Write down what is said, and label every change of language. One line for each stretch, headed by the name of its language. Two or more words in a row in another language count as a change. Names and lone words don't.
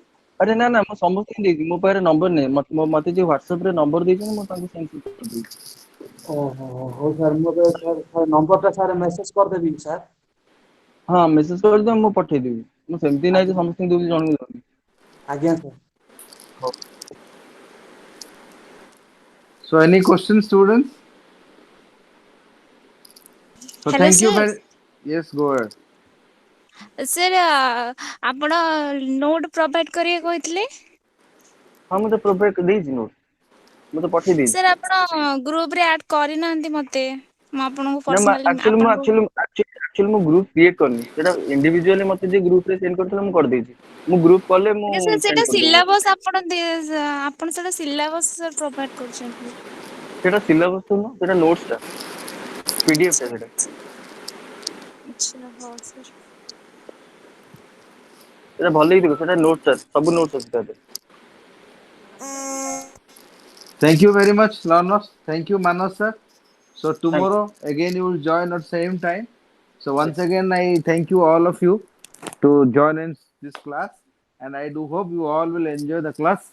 Odia: ଆରେ ନା ନା ମୁଁ ସମସ୍ତଙ୍କୁ ଦେଇଛି ମୋ ପାଖରେ ନମ୍ବର ନାହିଁ ମତେ ଯିଏ ହ୍ୱାଟ୍ସଆପରେ ନମ୍ବର ଦେଇଛନ୍ତି ମୁଁ ତାଙ୍କୁ ସେଣ୍ଡ କରିଦେଇଛି। ଓହୋ ହଉ ସାର୍ ମୁଁ ଏବେ ସାର୍ ନମ୍ବରଟା ସାର୍ ମେସେଜ କରିଦେବି କି ସାର୍ ହଁ ମେସେଜ କରିଦିଅ ମୁଁ ପଠେଇଦେବି ମୁଁ ସେମିତି ନାହିଁ ଯେ ଆଜ୍ଞା ସମସ୍ତଙ୍କୁ ଦଉଛି ଜଣକୁ ଦଉନି। ଆଜ୍ଞା ସାର୍ ହଉ।
English: So any questions, students? So Hello, thank you sir. very. Yes, go ahead. Sir,
Odia: ଆପଣ
English: note provide
Odia: କରିବେ କହିଥିଲେ? ହଁ ମୁଁ ତ ପ୍ରୋଭାଇଡ୍ ଦେଇଛି ନୋଟ୍, ମୁଁ ତ ପଠେଇ ଦେଇଛି। ସାର୍ ଆପଣ ଗ୍ରୁପରେ ଆଡ୍ କରିନାହାନ୍ତି ମତେ। ମୁଁ ଆପଣଙ୍କୁ ନା ମୁଁ ପର୍ସନାଲି ଆକ୍ଚୁଆଲି ଆପଣଙ୍କୁ ମୁଁ
English: group create
Odia: କରିନି, ସେଟା ଇଣ୍ଡିଭିଜୁଆଲି ମତେ ଯିଏ ଗ୍ରୁପରେ ସେଣ୍ଡ କରିଥିଲା ମୁଁ କରିଦେଇଛି। ମୁଁ ଗ୍ରୁପ କଲେ ମୁଁ ଆଜ୍ଞା ସାର୍ ସେଣ୍ଡ ସେଇଟା କରିଦେବି। ସିଲାବସ୍ ଆପଣ ସେଇଟା
English: syllabus sir provide
Odia: କରୁଛନ୍ତି। ସେଟା ସିଲାବସ୍ ତ ନୁହଁ, ସେଟା ନୋଟ୍ସ ଟା, ପିଡିଏଫ ଟା ସେଟା। ଆଚ୍ଛା ହଉ ସାର୍। ସେଟା ଭଲ ହେଇଥିବ, ସେଟା ନୋଟ୍ସ ଟା, ସବୁ ନୋଟ୍ସ ଅଛି ତା ଦେହରେ।
English: Thank you very much, learners. Thank you, Manas sir. So Thanks. tomorrow again you will join at same time. So once Yes. again I thank you all of you to join in this class, and I do hope you all will enjoy the class.